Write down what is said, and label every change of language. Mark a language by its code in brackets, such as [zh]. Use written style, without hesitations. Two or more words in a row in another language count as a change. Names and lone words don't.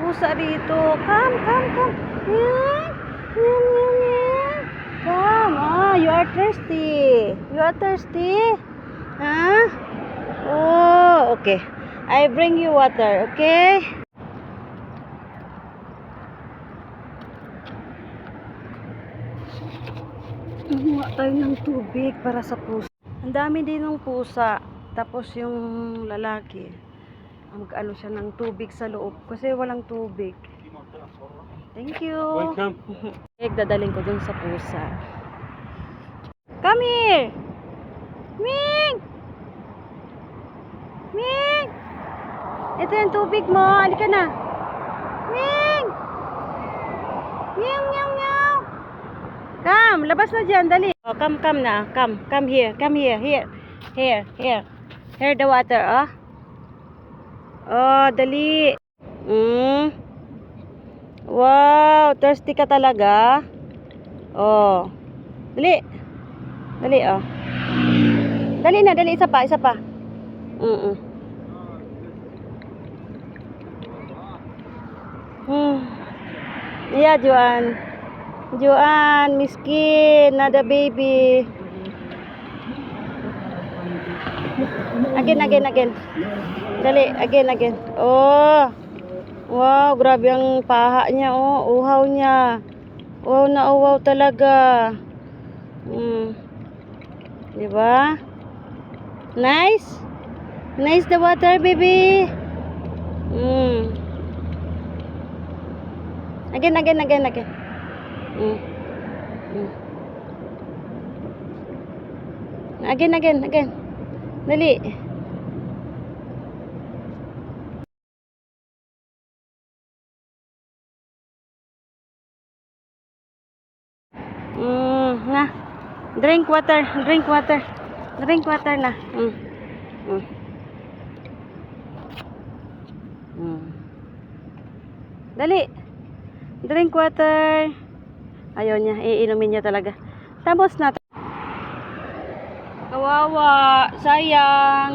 [tl] pusa rito. [en] Come, come, come. [tl] Yan. Yan, yan, yan. [en] Come. Ah, you are thirsty. You are thirsty? Huh? Oh, okay. I bring you water, okay? [tl] Kumuha tayo ng tubig para sa pusa. Ang dami din ng pusa. Tapos yung lalaki, mag-ano siya ng tubig sa loob kasi walang tubig. [en] Thank you. Welcome. [tl] Dadaling ko dun sa pusa. [en] Come here. Ming! Ming! [tl] Ito yung tubig mo. Halika na. Ming! Meow, meow, meow. Come, labas na dyan. Dali. [en] Oh, come, come na. Come, come here. Come here. Here. Here, here. Here the water, [tl] oh. Oh, dali. Wow, thirsty ka talaga. Oh. Dali. Dali, oh. Dali na, dali. Isa pa, isa pa. Yeah, Juan. Juan, miskin. Nada baby. [en] Again, again, again. Dali, again, again. Oh. [tl] Wow, grabe ang paha niya, oh. Uhaw niya. Wow na uhaw talaga. Diba? [en] Nice? Nice the water, baby. Again, again, again, again. Again, again, again. [tl] Dali. Na. [en] Drink water, drink water. Drink water na. Dali. Drink water. [tl] Ayaw niya, iinumin niya talaga. Tapos na. Kawawa, sayang.